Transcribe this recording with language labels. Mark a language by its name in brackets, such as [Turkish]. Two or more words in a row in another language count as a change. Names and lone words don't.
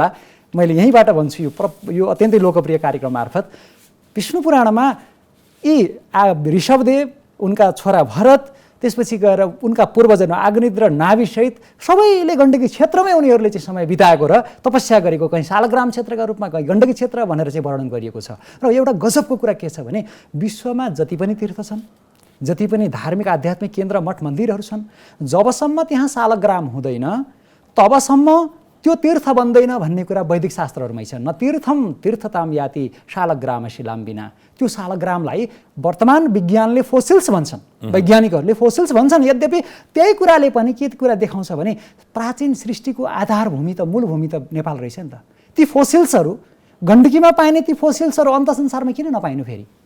[Nepali] मैले यहीँबाट भन्छु, यो अत्यन्तै लोकप्रिय कार्यक्रम मार्फत विष्णु पुराणमा यी ऋषभदेव, उनका छोरा भरत, त्यसपछि गएर उनका पूर्वजन अग्निद्र, नाभिसहित सबैले गण्डकी क्षेत्रमै उनीहरूले चाहिँ समय बिताएको र तपस्या गरेको, कहीँ शालग्राम क्षेत्रका रूपमा, कहीँ गण्डकी क्षेत्र भनेर चाहिँ वर्णन गरिएको छ। र एउटा गजबको कुरा के छ भने विश्वमा जति पनि तीर्थ छन्, जति पनि धार्मिक आध्यात्मिक केन्द्र मठ मन्दिरहरू छन्, जबसम्म त्यहाँ शालग्राम हुँदैन तबसम्म त्यो तीर्थ बन्दैन भन्ने कुरा वैदिक शास्त्रहरूमै छ। [Sanskrit] न तीर्थम तीर्थताम याति शालग्राम शिलाम बिना। [Nepali] त्यो शालग्रामलाई वर्तमान विज्ञानले फोसिल्स भन्छन्, वैज्ञानिकहरूले फोसिल्स भन्छन्। यद्यपि त्यही कुराले पनि के कुरा देखाउँछ भने प्राचीन सृष्टिको आधारभूमि त, मूल भूमि त नेपाल रहेछ नि त। ती फोसिल्सहरू गण्डकीमा पाइने ती फोसिल्सहरू अन्त संसारमा किन नपाइनु फेरि?